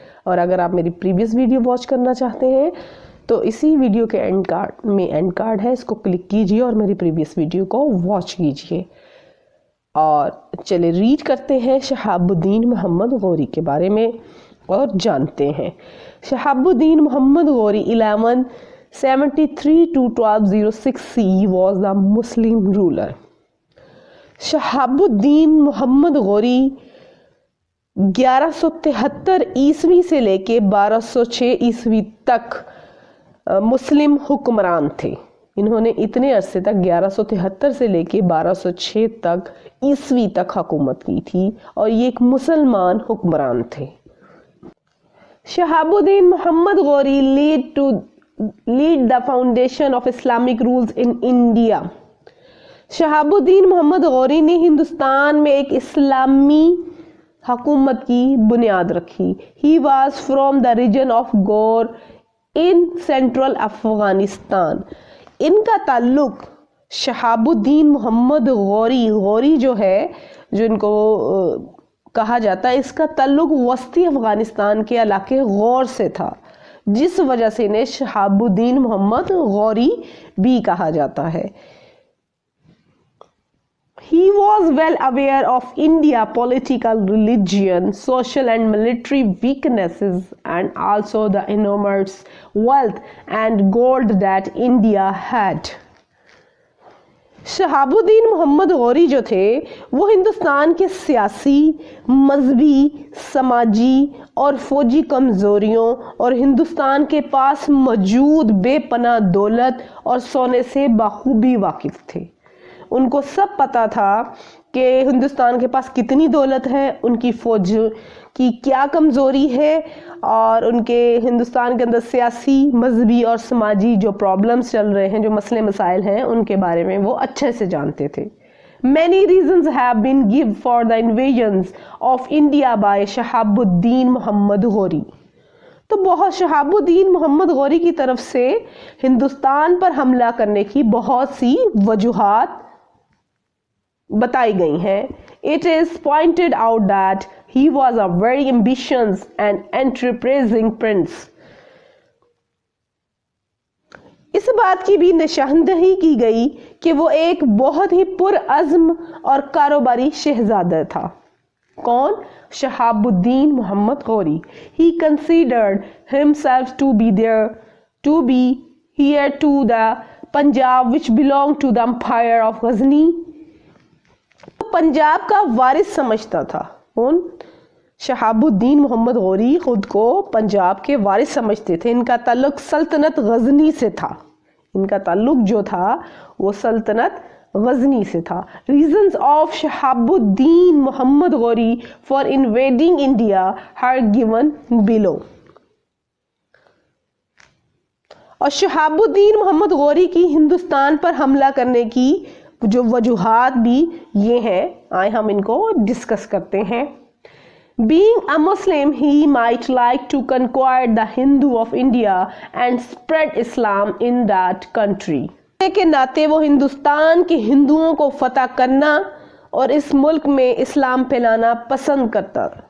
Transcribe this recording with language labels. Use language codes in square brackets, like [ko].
[ur] اور اگر آپ میری پریویس ویڈیو واچ کرنا چاہتے ہیں تو اسی ویڈیو کے اینڈ کارڈ ہے، اس کو کلک کیجئے اور میری پریویس ویڈیو کو واچ کیجئے. اور چلے ریڈ کرتے ہیں شہاب الدین محمد غوری کے بارے میں اور جانتے ہیں. [en] Shahab uddin Muhammad Ghori 1173 to 1206 CE was the Muslim ruler. [ur] شہاب الدین محمد غوری 1173 عیسوی سے لے کے 1206 عیسوی تک مسلم حکمران تھے. انہوں نے اتنے عرصے تک 1173 سے لے کے 1206 تک عیسوی تک حکومت کی تھی اور یہ ایک مسلمان حکمران تھے. [en] Shahab uddin Muhammad Ghori lead the foundation of Islamic rules in India. [ur] شہاب الدین محمد غوری نے ہندوستان میں ایک اسلامی حکومت کی بنیاد رکھی. [en] He was from the region of Gaur in central Afghanistan. [ur] ان کا تعلق شہاب الدین محمد غوری جو ہے، جو ان کو کہا جاتا ہے، اس کا تعلق وسطی افغانستان کے علاقے غور سے تھا، جس وجہ سے انہیں شہاب الدین محمد غوری بھی کہا جاتا ہے. [en] He was well aware of India political, religion, social and military weaknesses and also the enormous wealth and gold that India had. [ur] شہاب الدین محمد غوری جو تھے وہ ہندوستان کے سیاسی، مذہبی، سماجی اور فوجی کمزوریوں اور ہندوستان کے پاس موجود بے پناہ دولت اور سونے سے بخوبی واقف تھے. ان کو سب پتا تھا کہ ہندوستان کے پاس کتنی دولت ہے، ان کی فوج کی کیا کمزوری ہے، اور ان کے ہندوستان کے اندر سیاسی، مذہبی اور سماجی جو پرابلمز چل رہے ہیں، جو مسئلے مسائل ہیں، ان کے بارے میں وہ اچھے سے جانتے تھے. [en] Many reasons have been given for the invasions of India by Shahab uddin Muhammad Ghori. [ur] تو بہت شہاب الدین محمد غوری کی طرف سے ہندوستان پر حملہ کرنے کی بہت سی وجوہات بتائی گئی ہیں. [en] It is pointed out that he was a very ambitious and enterprising prince. [ur] اس بات کی بھی نشاندہی کی گئی کہ وہ ایک بہت ہی پرعزم اور کاروباری شہزادہ تھا. کون؟ شہاب الدین Muhammad Ghori. [en] He considered himself to be heir to the Punjab which belonged to the empire of Ghazni. [ur] Punjab کا وارث سمجھتا تھا. کون؟ شہاب الدین محمد غوری خود کو پنجاب کے وارث سمجھتے تھے. ان کا تعلق سلطنت غزنی سے تھا. ان کا تعلق جو تھا وہ سلطنت غزنی سے تھا. [en] Reasons of Shahab uddin Muhammad Ghori for invading India are given below. [ur] اور شہاب الدین محمد غوری کی ہندوستان پر حملہ کرنے کی جو وجوہات بھی یہ ہیں، آئے ہم ان کو ڈسکس کرتے ہیں. [en] Being a Muslim, he might like to conquer the Hindu of India and spread Islam in that country. [ur] کے ناطے وہ ہندوستان کے ہندوؤں کو فتح کرنا اور اس ملک میں اسلام پھیلانا پسند کرتا.